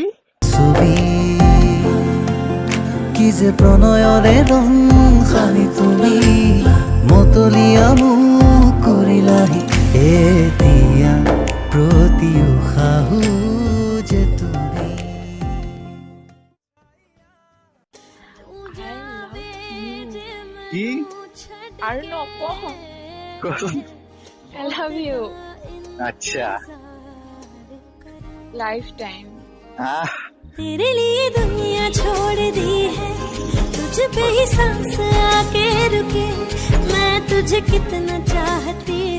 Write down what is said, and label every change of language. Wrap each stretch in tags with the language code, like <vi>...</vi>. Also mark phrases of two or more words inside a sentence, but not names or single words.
<as>ছবি কি যে প্ৰণয়ৰে ৰং সানি তুমি মতলীয়া মোক কৰিলাহি এতিয়া প্ৰতি উশাহো যে তুমি কি আৰু নকওঁ কোৱাচোন</as> <en>I love you</en> <as>আচ্ছা</as> <en>life time</en> <hi>तेरे लिए दुनिया छोड़ दी है तुझ पे ही सांस आके रुके मैं तुझे कितना चाहती</hi>